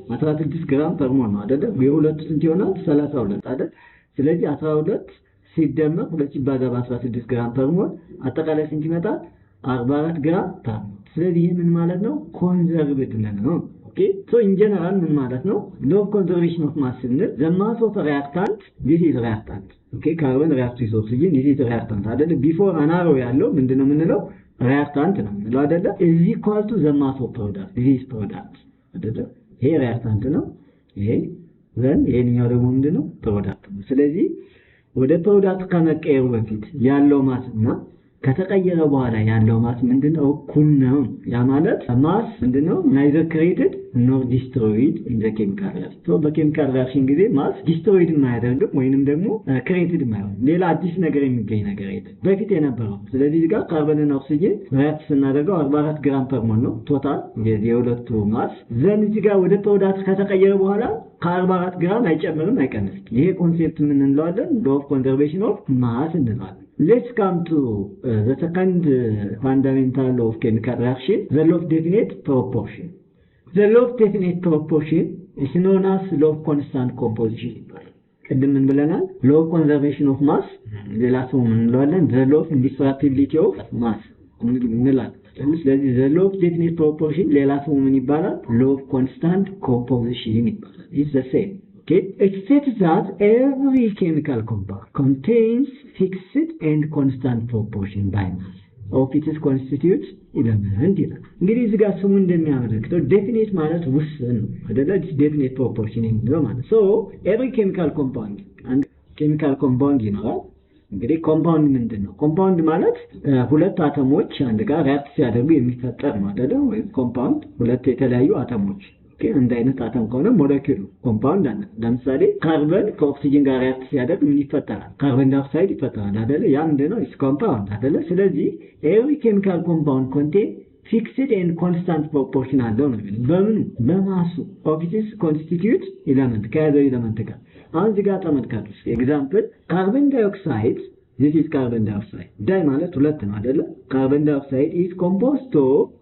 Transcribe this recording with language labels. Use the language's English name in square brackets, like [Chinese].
[Amharic] 16 ግራም ፐር ሞል ነው አይደለ? የሁለቱ ስንት ይሆናል? 32 አይደል? ስለዚህ 12 ሲደመር 2 ሲባዛ በ16 ግራም ፐር ሞል አጠቃላይ ስንት ይመጣል? 44 ግራም ፐር ሞል። ስለዚህ ይሄ ምን ማለት ነው? ኮንዘርቭድ ነው። [English] So in general [Amharic] ምን ማለት ነው? [English] law of conservation of mass [Amharic] ስንል [English] the mass of a reactant, this is reactant. carbon reacts with oxygen, this is reactant [Amharic] አይደለ? before አናሮ ያለው ምንድነው የምንለው? reactant ነው የምንለው አይደለ? [English] is equal to the mass of product, this is product [Amharic] አይደለ? ይሄ reactant ነው፣ ይሄ then ይሄኛው ደግሞ ምንድነው? product ነው። ስለዚህ ወደ product ከመቀየሩ በፊት ያለው ማስ እና ከተቀየረ በኋላ ያለው ማስ ምንድነው እኩል ነው ያ ማለት ማስ ምንድነው [English] neither created nor destroyed in the chemical reaction so [Amharic] በኬሚካል ሪአክሽን ጊዜ ማስ destroyed የማያደርግም ወይንም ደግሞ created የማይሆን ሌላ አዲስ ነገር የሚገኝ ነገር የለም በፊት የነበረው ስለዚህ እዚህ ጋር ካርበን እና ኦክሲጅን ሪአክት ስናደርገው 44 ግራም ፐር ሞል ነው ቶታል የሁለቱ ማስ ዘን እዚህ ጋር ወደ ፕሮዳክት ከተቀየረ በኋላ ከ44 ግራም አይጨምርም አይቀንስም ይሄ ኮንሴፕት ምን እንለዋለን law of conservation of mass እንለዋለን [English] Let's come to the second fundamental law of chemical reaction, the law of definite proportion. The law of definite proportion is known as law of constant composition. [Amharic] ቅድም ምን ብለናል? [English] law of conservation of mass, [Amharic] ሌላ ስሙ ምን እንለዋለን? [English] the law of indestructibility of mass [Amharic] እንላለን። ስለዚህ [English] the law of definite proportion [Amharic] ሌላ ስሙ ምን ይባላል? [English] law of constant composition [Amharic] ይባላል. [English] It's the same. Okay, it states that every chemical compound contains fixed and constant proportion by mass of its constituent element. [Amharic] እንግዲህ እዚህ ጋር ስሙ እንደሚያመለክተው definite ማለት ውስን ነው አይደለ? [English] definite proportion [Amharic] የሚለው ማለት [English] so every chemical compound and chemical compound [Amharic] ይኖራል። እንግዲህ ኮምፓውንድ ምንድነው? ኮምፓውንድ ማለት ሁለት አተሞች አንድ ጋር ሪአክት ሲያደርጉ የሚፈጠር ነው አይደለ? ወይ ኮምፓውንድ ሁለት የተለያዩ አተሞች አንድ አይነት አተም ከሆነ ሞለኪውል ኮምፓውንድ አለ ለምሳሌ ካርበን ከኦክሲጅን ጋር ሪአክት ሲያደርግ ምን ይፈጠራል ካርበን ዳይኦክሳይድ ይፈጠራል አይደለ ያ ምንድነው ኢስ ኮምፓውንድ አይደለ ስለዚህ [English] every chemical compound contain fixed and constant proportion [Amharic] አለው ነው በምን በማሱ [English] of its constituent element [Amharic] ከያዘው ኤሌመንት ጋር አሁን እዚህ ጋር ተመልከቱ ኤግዛምፕል ካርበን ዳይኦክሳይድ [English] this is carbon dioxide [Amharic] ዳይ ማለት ሁለት ነው አይደለ [English] carbon dioxide is composed of